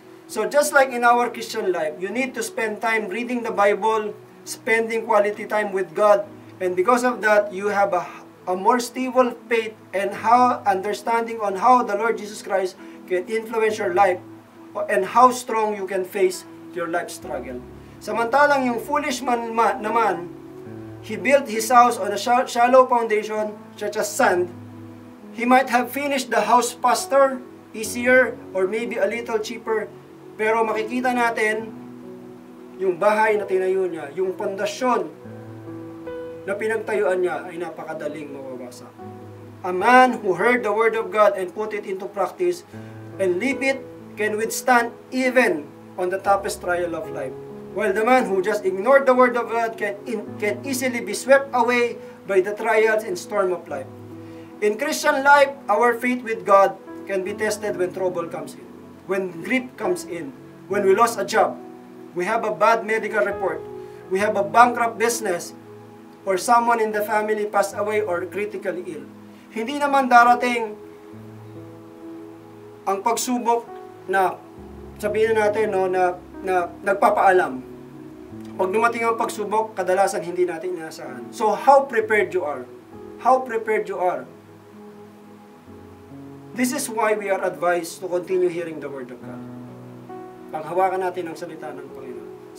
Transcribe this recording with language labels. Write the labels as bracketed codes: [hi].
[en] So just like in our Christian life, you need to spend time reading the Bible, spending quality time with God, and because of that, you have a more stable faith and how understanding on how the Lord Jesus Christ can influence your life and how strong you can face your life struggle. [tl] Samantalang yung [en] foolish man [tl] naman, [en] he built his house on a shallow foundation such as sand. He might have finished the house faster, easier, or maybe a little cheaper. [tl] Pero makikita natin, yung bahay na tinayo niya, yung pundasyon na pinagtayuan niya ay napakadaling mawawasa. [en] A man who heard the word of God and put it into practice and live it can withstand even on the toughest trial of life. While the man who just ignored the word of God can easily be swept away by the trials and storm of life. In Christian life, our faith with God can be tested when trouble comes in. When grief comes in, when we lost a job, we have a bad medical report, we have a bankrupt business, or someone in the family passed away or critically ill. [tl] Hindi naman darating ang pagsubok na sabihin natin na nagpapaalam. Pag dumating ang pagsubok, kadalasan hindi natin inaasahan. [en] So how prepared you are? How prepared you are? This is why we are advised to continue hearing the Word of God. [tl] Panghawakan natin ang salita ng Panginoon.